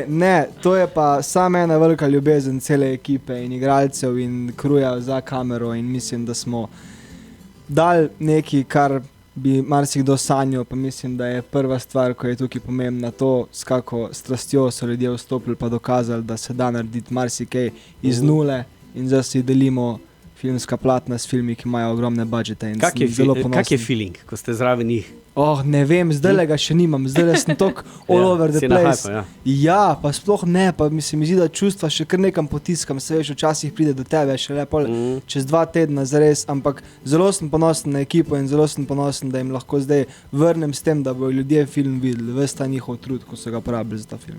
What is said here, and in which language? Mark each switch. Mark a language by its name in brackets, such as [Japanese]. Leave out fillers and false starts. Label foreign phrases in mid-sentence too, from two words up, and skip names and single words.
[Slovenian] Ne, to je pa sama ena velika ljubezen cele ekipe in igralcev in kruja za kamero in mislim, da smo dali nekaj, kar bi marsikdo sanjal, pa mislim, da je prva stvar, ko je tukaj pomembna to, s kako strastjo so ljudje vstopili pa dokazali, da se da narediti marsikaj iz nule in zdaj si delimo filmska platna s filmi, ki imajo ogromne budžete in sem zelo ponosen. Kak je feeling, ko ste zraven njih? Ne vem, zdaj ga še nimam, zdaj sem tok [English] all over the place. [Slovenian] Ja, pa sploh ne, pa mi se zdi, da čustva še kar nekam potiskam, se veš, včasih pride do tebe, še lepo čez 2 tedna zares, ampak zelo sem ponosen na ekipo in zelo sem ponosen, da jim lahko zdaj vrnem s tem, da bojo ljudje film videli, ves ta njihov trud, ko so ga porabili za ta film.